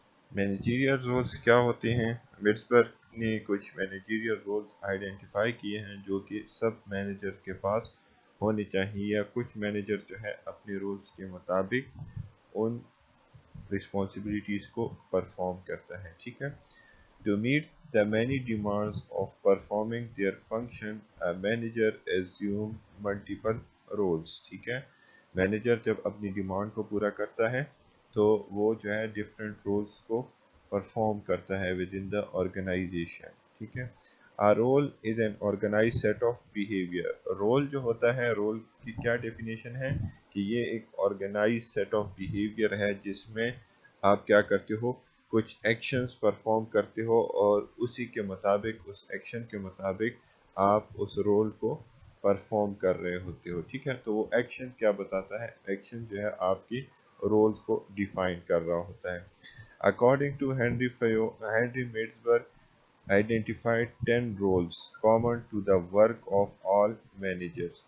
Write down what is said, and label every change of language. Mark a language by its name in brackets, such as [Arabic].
[Urdu] Managerial rules کیا ہوتے ہیں؟ مڈسبرگ نے کچھ مینیجیریل رولز آئیڈینٹیفائی کیے ہیں جو کہ سب مینیجر کے پاس ہونے چاہیے، یا کچھ مینیجر جو ہے اپنے رولز کے مطابق ان رسپانسبلٹیز کو پرفارم کرتا ہے. ٹھیک ہے، [English] To meet the many demands of performing their function, a manager assumes multiple roles. [Urdu] ٹھیک ہے، مینیجر جب اپنی ڈیمانڈ کو پورا کرتا ہے تو وہ جو ہے ڈفرینٹ رولز کو پرفارم کرتا ہے [English] Within the organization. [Urdu] ٹھیک ہے، [English] A role is an organized set of behavior. [Urdu] Role جو ہوتا ہے، رول کی کیا ڈیفینیشن ہے کہ یہ ایک [English] organize set of behaviour [Urdu] ہے جس میں آپ کیا کرتے ہو، کچھ ایکشنز پرفارم کرتے ہو اور اسی کے مطابق، اس ایکشن کے مطابق آپ اس رول کو پرفارم کر رہے ہوتے ہو. ٹھیک ہے، تو وہ ایکشن کیا بتاتا ہے؟ ایکشن جو ہے آپ کی رولز کو ڈیفائن کر رہا ہوتا ہے. [English] According to Henry Midsburg identified 10 roles common to the work of all managers.